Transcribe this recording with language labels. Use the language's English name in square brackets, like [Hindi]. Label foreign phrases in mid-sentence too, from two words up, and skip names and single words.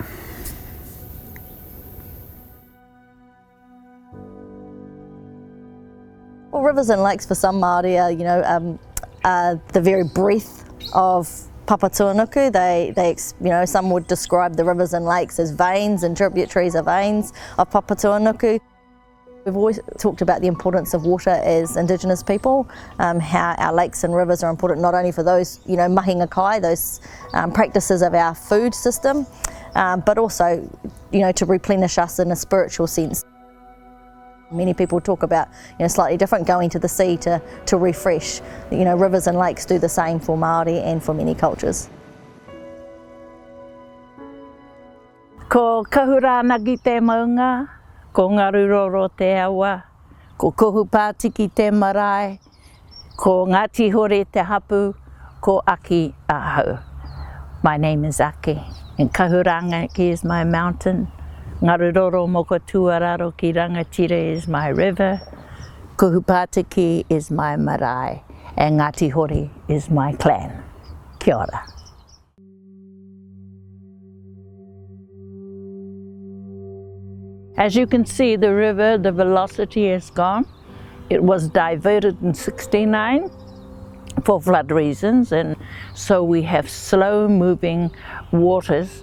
[English] Well, rivers and lakes for some Māori are, the very breath of Papatūānuku. They some would describe the rivers and lakes as veins, and tributaries are veins of Papatūānuku. We've always talked about the importance of water as Indigenous people, how our lakes and rivers are important not only for those, [Māori] mahinga kai, [English] those practices of our food system, but also, to replenish us in a spiritual sense. Many people talk about, slightly different, going to the sea to refresh. Rivers and lakes do the same for Māori and for many cultures. [Māori] Ko kahurānagi te maunga, ko ngaruroro te awa, ko kohu pātiki te marae, ko Ngāti Hore te hapu, ko Aki ahau. [English] My name is Aki, and Kahurānagi is my mountain. Ngaruroro moko tuararo ki rangatira is my river. Kohu Pātiki is my marae, and Ngāti Hore is my clan. [Māori] Kia ora. [English] As you can see, the river, the velocity is gone. It was diverted in '69 for flood reasons, and so we have slow moving waters.